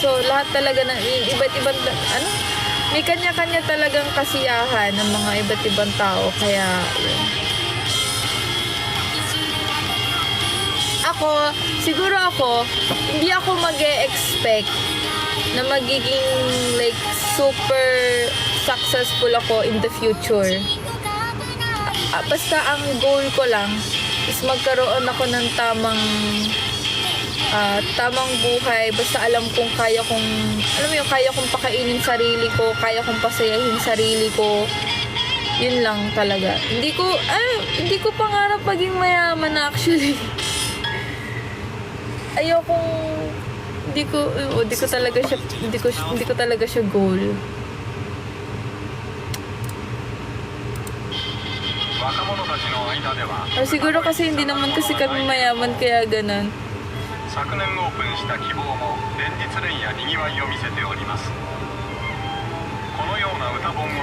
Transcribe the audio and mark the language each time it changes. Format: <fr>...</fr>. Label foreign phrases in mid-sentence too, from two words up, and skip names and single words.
<tl>So lahat talaga ng iba't ibang may kanya-kanya talagang kasiyahan ng mga iba't ibang tao. Kaya yun. Siguro hindi ako mag-e-expect na magiging</tl> <en>like super successful</en> <tl>ako</tl> <en>in the future.</en> <tl>Basta ang goal ko lang is magkaroon ako ng tamang buhay. Basta alam kong kaya kong pakainin sarili ko, kaya kong pasayahin sarili ko. Yun lang talaga. Hindi ko pangarap maging mayaman actually. Hindi ko talaga siya goal. Or siguro kasi hindi naman kasi kami mayaman kaya ganun.</tl> <ja>昨年オープンした希望も連日連夜にぎわいを見せております。このような歌本を</ja>